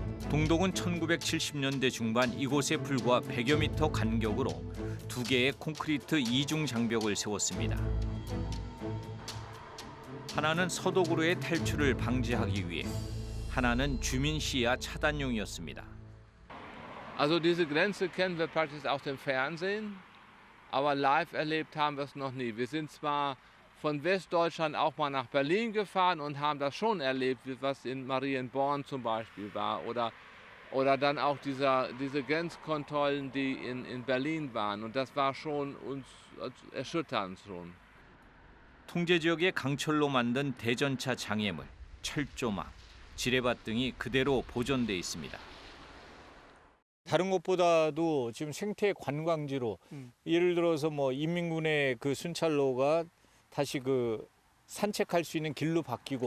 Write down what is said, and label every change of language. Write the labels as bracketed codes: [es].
[ko] 동독은 1970년대 중반 이곳에 불과 100여 미터 간격으로 2개의 콘크리트 이중 장벽을 세웠습니다. 하나는 서독으로의 탈출을 방지하기 위해, 하나는 주민 시야 차단용이었습니다. [de] Also diese Grenze kennen wir praktisch aus dem Fernsehen, aber live erlebt haben wir es noch nie. Wir sind zwar von Westdeutschland auch mal nach Berlin gefahren und haben das schon erlebt, was in Marienborn zum Beispiel war, oder dann auch diese Grenzkontrollen, die in Berlin waren, und das war schon uns erschütternd schon. [ko] 통제 지역의 강철로 만든 대전차 장애물, 철조망, 지뢰밭 등이 그대로 보존돼 있습니다. 다른 곳보다도 지금 생태 관광지로 예를 들어서 뭐 인민군의 그 순찰로가 다시 그 산책할 수 있는 길로 바뀌고